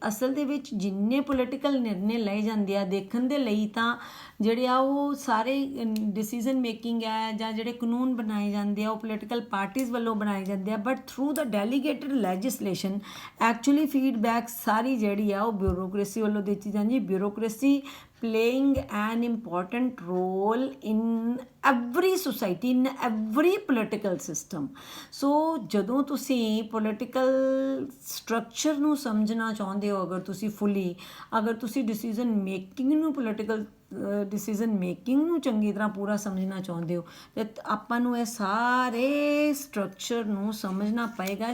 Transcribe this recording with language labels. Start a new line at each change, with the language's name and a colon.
Punjabi: ਅਸਲ ਦੇ ਵਿੱਚ ਜਿੰਨੇ ਪੋਲੀਟੀਕਲ ਨਿਰਣੇ ਲਏ ਜਾਂਦੇ ਆ ਦੇਖਣ ਦੇ ਲਈ, ਤਾਂ ਜਿਹੜੇ ਆ ਉਹ ਸਾਰੇ ਡਿਸੀਜ਼ਨ ਮੇਕਿੰਗ ਹੈ ਜਾਂ ਜਿਹੜੇ ਕਾਨੂੰਨ ਬਣਾਏ ਜਾਂਦੇ ਆ ਉਹ ਪੋਲੀਟੀਕਲ ਪਾਰਟੀਜ਼ ਵੱਲੋਂ ਬਣਾਏ ਜਾਂਦੇ ਆ,
English: but through the delegated legislation actually
Punjabi: feedback ਸਾਰੀ ਜਿਹੜੀ ਆ ਉਹ ਬਿਊਰੋਕ੍ਰੇਸੀ ਵੱਲੋਂ ਦਿੱਤੀ ਜਾਂਦੀ ਹੈ। Bureaucracy
English: playing an important role in every society, in every political system.
Punjabi: So ਜਦੋਂ ਤੁਸੀਂ ਪੋਲੀਟੀਕਲ ਸਟਰਕਚਰ ਨੂੰ ਸਮਝਣਾ ਚਾਹੁੰਦੇ ਹੋ, ਅਗਰ ਤੁਸੀਂ ਫੁੱਲੀ, ਅਗਰ ਤੁਸੀਂ ਡਿਸੀਜਨ ਮੇਕਿੰਗ ਨੂੰ, ਪੋਲੀਟੀਕਲ ਡਿਸੀਜਨ ਮੇਕਿੰਗ ਨੂੰ ਚੰਗੀ ਤਰ੍ਹਾਂ ਪੂਰਾ ਸਮਝਣਾ ਚਾਹੁੰਦੇ ਹੋ, ਤੇ ਆਪਾਂ ਨੂੰ ਇਹ ਸਾਰੇ ਸਟਰਕਚਰ ਨੂੰ ਸਮਝਣਾ ਪਏਗਾ।